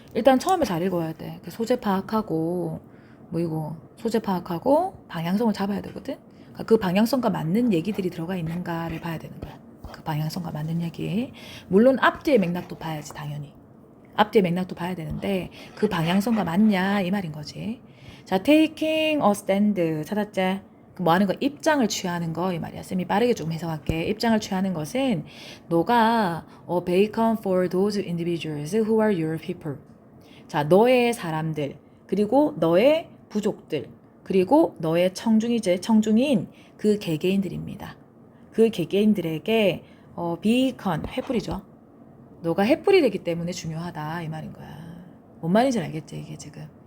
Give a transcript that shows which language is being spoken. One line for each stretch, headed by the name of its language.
Korean: 일단 처음에 잘 읽어야 돼. 그 소재 파악하고 뭐이고 소재 파악하고 방향성을 잡아야 되거든. 그러니까 그 방향성과 맞는 얘기들이 들어가 있는가를 봐야 되는 거야. 그 방향성과 맞는 얘기. 물론 앞뒤의 맥락도 봐야지 당연히. 앞뒤의 맥락도 봐야 되는데 그 방향성과 맞냐 이 말인 거지. 자, taking a stand 찾았지? 뭐 하는 거? 입장을 취하는 거 이 말이야. 쌤이 빠르게 좀 해석할게. 입장을 취하는 것은 너가
English: bacon for those individuals who are your people.
Korean: 자, 너의 사람들 그리고 너의 부족들 그리고 너의 청중인 그 개개인들입니다. 그 개개인들에게 베이컨 횃불이죠. 너가 횃불이 되기 때문에 중요하다 이 말인 거야. 뭔 말인지 알겠지 이게 지금.